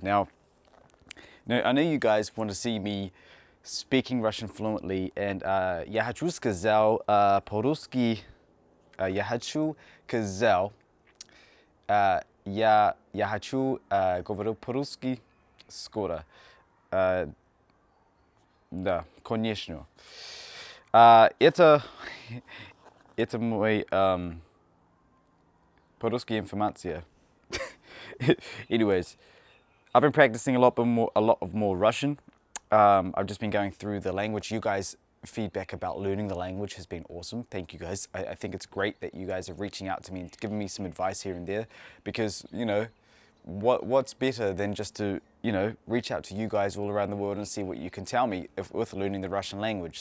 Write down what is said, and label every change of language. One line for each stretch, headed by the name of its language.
English: Now, I know you guys want to see me speaking Russian fluently, and
Russian: я хочу сказать по-русски, я хочу сказать, я хочу говорить по-русски скоро. Да, конечно. Это мой по-русски информация.
English: Anyways, I've been practicing a lot more Russian. I've just been going through the language. You guys' feedback about learning the language has been awesome. Thank you guys. I think it's great that you guys are reaching out to me and giving me some advice here and there, because what's better than just to reach out to you guys all around the world and see what you can tell me with learning the Russian language.